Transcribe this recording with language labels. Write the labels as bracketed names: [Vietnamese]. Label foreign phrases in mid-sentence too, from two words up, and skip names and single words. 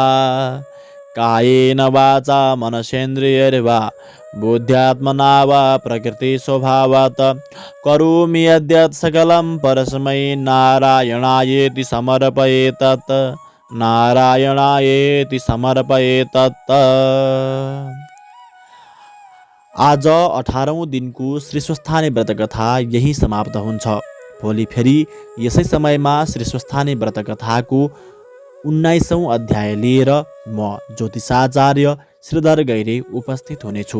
[Sanskrit] कायेन वाचा मनसेन्द्रियैर्वा बुद्ध्यात्मना वा प्रकृतिस्वभावात् करोमि यद्यत् सकलं परस्मै नारायणायेति समर्पयेतत् नारायणायेति समर्पयेतत्। [Nepali] आज 18औं दिनको श्रीस्वस्थानी व्रतकथा यही समाप्त हुन्छ। भोलि फेरि यसै समयमा श्रीस्वस्थानी व्रतकथाको 19औं अध्याय लिएर म ज्योतिषाचार्य श्रीधर गैरे उपस्थित हुनेछु।